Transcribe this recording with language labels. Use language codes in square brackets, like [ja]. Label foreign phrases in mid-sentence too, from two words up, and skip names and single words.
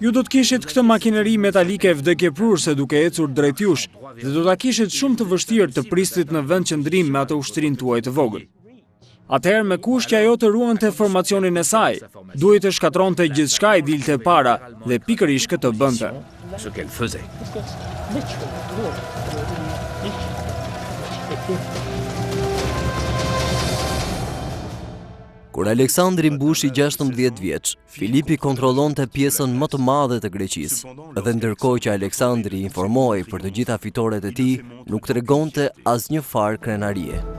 [sq] Ju do të kishit këtë makineri metalike vdekjeprurse duke ecur drejt jush dhe do ta kishit shumë të vështirë të pristit në vend qëndrim me atë ushtrinë tuaj të vogël. Atëherë me kusht që ajo të ruante formacionin e saj, duhet të shkatronte gjithçka i dilte para dhe pikërisht këtë bënte. [fr] Ce qu'elle faisait. [sq] Kur Aleksandri mbushi 16 vjeç, Filipi kontrollonte pjesën më të madhe të Greqisë, dhe ndërkohë që Aleksandri informoi për të gjitha fitoret e tij, nuk tregonte asnjë farë krenarie.